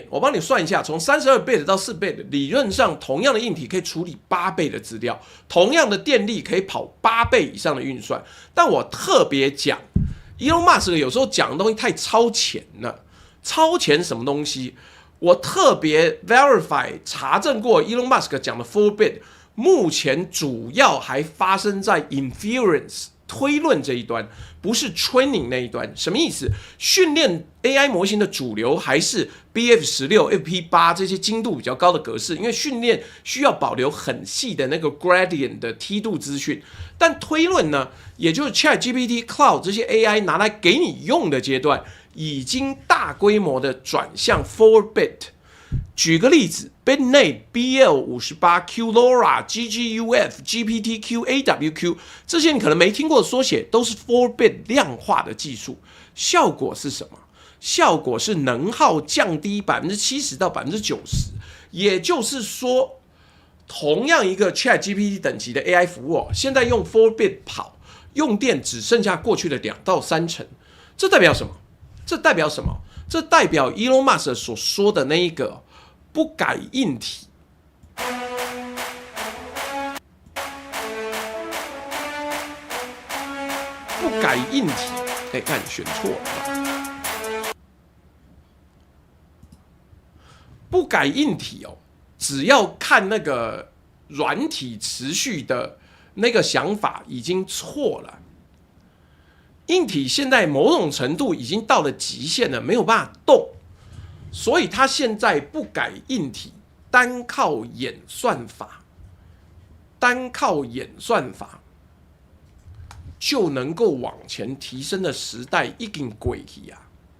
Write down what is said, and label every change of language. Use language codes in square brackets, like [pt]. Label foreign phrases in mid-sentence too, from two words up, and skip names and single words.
[zh] 我幫你算一下，從32bit 到4bit，理論上同樣的硬體可以處理8倍的資料，同樣的電力可以跑8倍以上的運算。但我特別講，Elon Musk 有時候講的東西太超前了。超前什麼東西？我特別 verify 查證過 Elon Musk 講的 4bit。目前主要還發生在 inference 推論這一端，不是 training 那一端。什麼意思？訓練 AI 模型的主流還是 BF16、FP8 這些精度比較高的格式，因為訓練需要保留很細的那個 gradient 的梯度資訊。但推論呢，也就是 ChatGPT、Cloud 這些 AI 拿來給你用的階段，已經大規模的轉向 4bit。舉個例子 ，Bitnate、BL58、QLoRa、GGUF、GPTQ、AWQ 這些你可能沒聽過的縮寫，都是 4bit 量化的技術。效果是什麼？效果是能耗降低70%到90%。也就是說，同樣一個 ChatGPT 等級的 AI 服務，現在用 4bit 跑，用電只剩下過去的2到3成。這代表什麼？這代表 Elon Musk 所說的那一個不改硬體，看選錯了，不改硬體哦，只要看那個軟體持續的那個想法已經錯了。硬體現在某種程度已經到了極限了，沒有辦法動，所以他現在不改硬體，單靠演算法就能夠往前提升的時代已經過去啊！